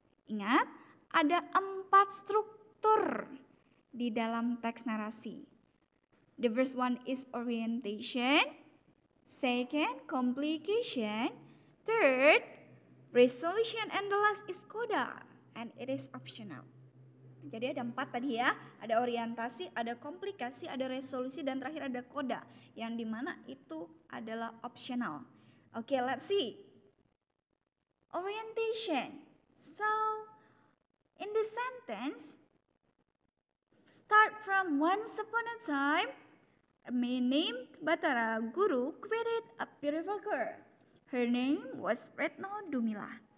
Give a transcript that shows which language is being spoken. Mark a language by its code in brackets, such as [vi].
[id] Ingat, ada 4 struktur di dalam teks narasi. [en] The first one is orientation, second complication, third resolution, and the last is coda, and it is optional. [id] Jadi ada 4 tadi ya, ada orientasi, ada komplikasi, ada resolusi, dan terakhir ada koda, yang dimana itu adalah optional. [en] Okay, let's see. Orientation. So, in this sentence, start from once upon a time, a man named Batara Guru created a beautiful girl. Her name was Retno Dumila.